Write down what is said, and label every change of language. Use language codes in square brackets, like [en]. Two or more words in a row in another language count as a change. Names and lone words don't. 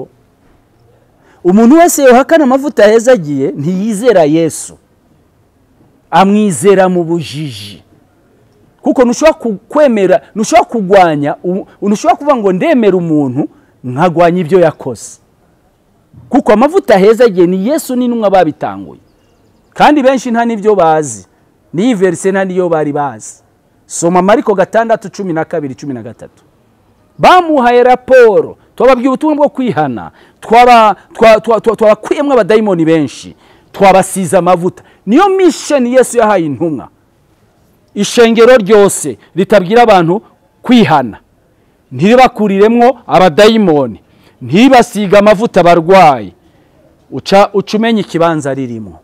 [rn] Umuntu wese yohakana amavuta ahezagiye ntiyizera Yesu, amwizera mu bujiji. Kuko nushobora kwemera, nushobora kugwanya, nushobora kuvuga ngo ndemera umuntu nkagwanya ibyo yakoze. Kuko amavuta ahezagiye ni Yesu n'intumwa babitanguye. Kandi benshi nta nivyo bazi, ni verse nta niyo bari bazi. Soma Mariko 6:12-13. Bamuhaye raporo, twababwiye ubutumwa bwo kwihana, twabakuyemwe abadayimoni benshi, twabasize amavuta. Niyo mission Yesu yahaye intumwa. Ishengero ryose ritabwira abantu kwihana, ntiribakuriremwo abadayimoni, ntibasiga amavuta barwayi, ucumenya ikibanza ririmo.